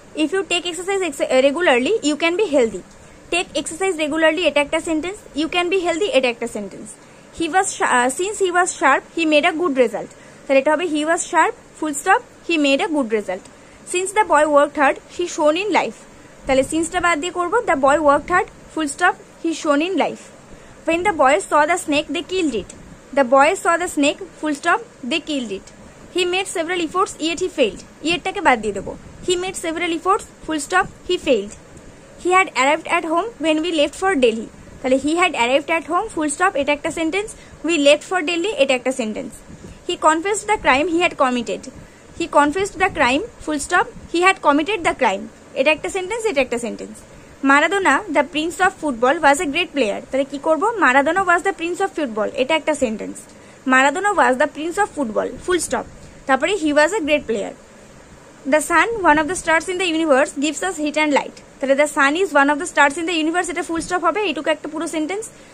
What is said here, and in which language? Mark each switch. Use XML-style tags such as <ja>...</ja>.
<en>if you take exercise regularly you can be healthy, take exercise regularly</en> <bn>এটা একটা sentence,</bn> <en>You can be healthy এটা একটা sentence. He was since he was sharp he made a good result,</en> <bn>তাহলে এটা হবে</bn> <en>He was sharp, full stop, he made a good result. Since the boy worked hard he shone in life,</en> <bn>তাহলে সিন্সটা বাদ দিয়ে করবো</bn> <en>The boy worked hard, full stop, he shone in life. When the boys saw the snake they killed it, the boys saw the snake, full stop, they killed it. He made several efforts yet he failed,</en> <bn>yetটাকে বাদ দিয়ে দেবো।</bn> <en>He made several efforts, full stop, he failed. He had arrived at home when we left for Delhi,</en> <bn>তাহলে</bn> <en>he had arrived at home, full stop,</en> <bn>এটা একটা sentence.</bn> <en>We left for Delhi</en> <bn>এটা একটা sentence.</bn> <en>He confessed the crime he had committed, he confessed the crime, full stop, he had committed the crime, এটা একটা sentence, এটা একটা sentence. Maradona the prince of football was a great player,</en> <bn>তাহলে কি করবো,</bn> <en>Maradona was the prince of football</en> <bn>এটা একটা sentence.</bn> <en>Maradona was the prince of football, full stop,</en> <bn>তারপরে</bn> <en>He was a great player. The sun one of the stars in the universe gives us heat and light,</en> <bn>তাহলে</bn> <en>the sun is one of the stars in the universe এটা full stop হবে,</en> <bn>এইটুকু একটা পুরো sentence.</bn>